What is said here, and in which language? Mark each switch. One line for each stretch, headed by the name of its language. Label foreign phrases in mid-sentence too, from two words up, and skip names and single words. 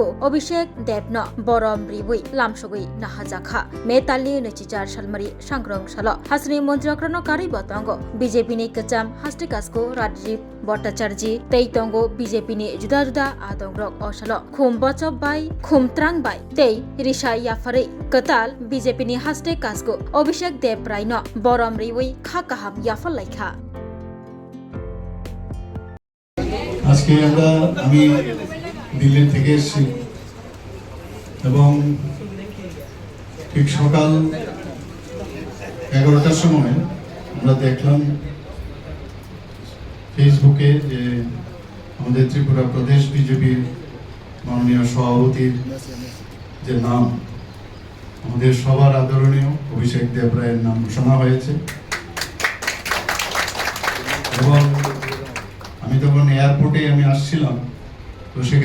Kok Borok: अभिषेक देवनो बरम रिबुई लामसगुई नाहाजाखा मेतालनि नैजिचार सालमारि सांग्रं साल हास्तिनि मन्त्रियकरानो कारि बतंगो बीजेपी नि कचाम हास्ते कास्को राजीव भट्टाचार्य तै तंगो बीजेपी नि जुदा जुदा आदंग्रक असालो खुम बचब बाय खुमत्रांग बाय तै रिसाय याफारै कताल बीजेपी नि हास्ते कास्को अभिषेक देव रायनो बरम रिबुई खाका याफल लाइखा
Bangla: আজকে আমি দিল্লি থেকে এসেছি এবং ঠিক সকাল 11টার সময় আমরা দেখলাম ফেসবুকে যে আমাদের ত্রিপুরা প্রদেশ বিজেপির মাননীয় সভাপতির যে নাম আমাদের সবার আদরণীয় অভিষেক দেব রায়ের নাম ঘোষণা হয়েছে এবং আমি তখন এয়ারপোর্টে আসছিলাম তো সেখান